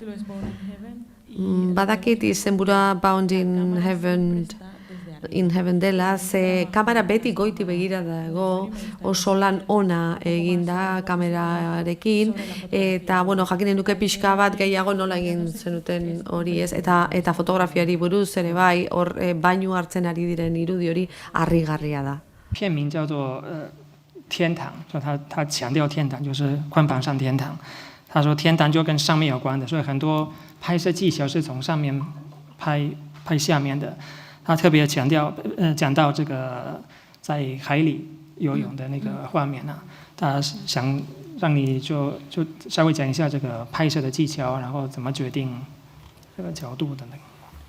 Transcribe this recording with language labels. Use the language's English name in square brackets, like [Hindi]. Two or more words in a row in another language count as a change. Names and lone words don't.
[Basque] Badakit izenburua Bound in Heaven dela, ze kamera beti goiti begira dago, oso lan ona eginda kamerarekin, eta jakinen duke pixka bat gehiago nola egin zenuten hori ez, eta fotografiari buruz ere bai, hor bainu hartzen ari diren irudi hori harrigarria da. [Chinese] 片名叫做天堂，说他强调天堂就是宽绑上天堂。他说天堂就跟上面有关的，所以很多拍摄技巧是从上面拍下面的。他特别强调讲到这个在海里游泳的那个画面啊，他想让你就稍微讲一下这个拍摄的技巧，然后怎么决定这个角度的那个。